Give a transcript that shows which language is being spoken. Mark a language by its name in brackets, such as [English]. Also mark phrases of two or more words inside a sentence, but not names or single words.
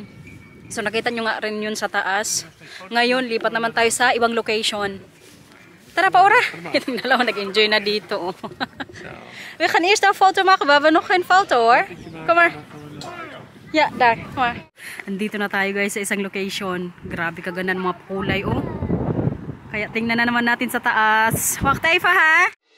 [Filipino] So nakita nyo nga rin yun sa taas. Ngayon lipat naman tayo sa ibang location. Tara pa, ora. Itong dalawa nag-enjoy na dito. [Dutch] We gaan eerst een foto maken. We hebben nog geen foto hoor. Kom maar. Ja, daar. Kom maar. [Filipino] Andito na tayo, guys, sa isang location. Grabe kaganda ng mga kulay, oh. Kaya tingnan na naman natin sa taas. [Dutch] Wacht even ha.